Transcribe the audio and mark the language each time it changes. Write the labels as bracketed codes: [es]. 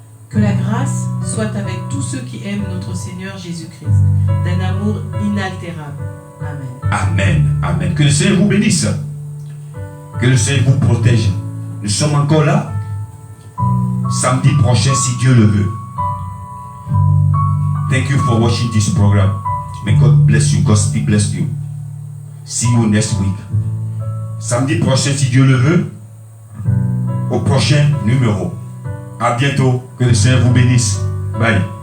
[fr] Que la grâce soit avec tous ceux qui aiment notre Seigneur Jésus-Christ, d'un amour inaltérable. Amen. Amen. Amen. Que le Seigneur vous bénisse. Que le Seigneur vous protège. Nous sommes encore là samedi prochain si Dieu le veut. [en] Thank you for watching this program. May God bless you. God bless you. See you next week. [fr] Samedi prochain si Dieu le veut. Au prochain numéro. À bientôt. Que le Seigneur vous bénisse. Bye.